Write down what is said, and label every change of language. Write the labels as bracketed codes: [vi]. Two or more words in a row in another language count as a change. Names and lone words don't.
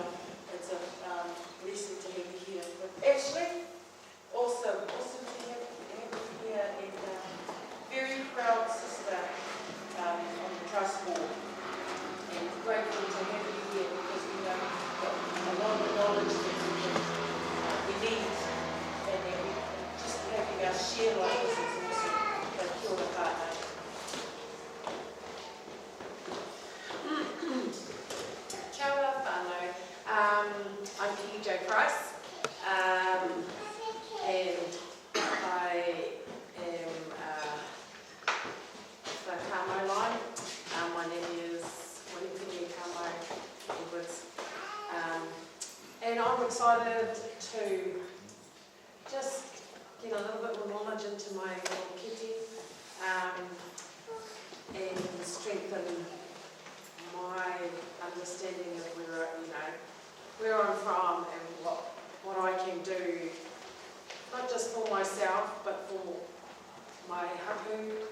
[en] It's a blessing to have you here. With Ashley, awesome to have you here, and very proud sister on the trust board. And grateful to have you here because we know a lot of the knowledge that we need, and that we just having us share like this is awesome. [mi] So kia ora tātou. Kia ora whānau. [en] I'm PJ Price, and I am the Kamo line. My name is Kamo Edwards. And I'm excited to just get a little bit more knowledge into my little kiti and strengthen my understanding of where I'm from and what I can do, not just for myself, but for my hapu.